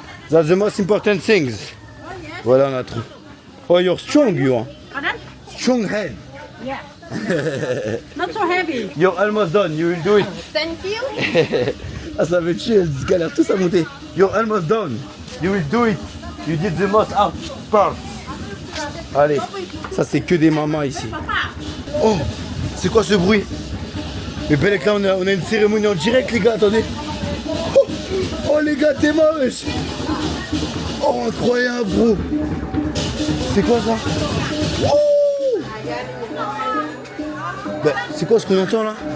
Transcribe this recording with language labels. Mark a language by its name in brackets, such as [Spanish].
[English] That's the most important things. [French] Voilà, on a trop. [English] Oh, you're strong, you are. Pardon? Strong head. Yeah. Not so heavy. You're almost done, you will do it. Thank you. [French] Ah, ça va être chill, ils galèrent tous à monter. [English] You're almost done. You will do it. You did the most hard part. [French] Allez, ça c'est que des mamans ici. Oh, c'est quoi ce bruit? Mais Bélec, là on a une cérémonie en direct, les gars, attendez. Oh les gars, t'es mort, wesh. Oh, incroyable, bro. C'est quoi ça? Oh, bah, c'est quoi ce qu'on entend là?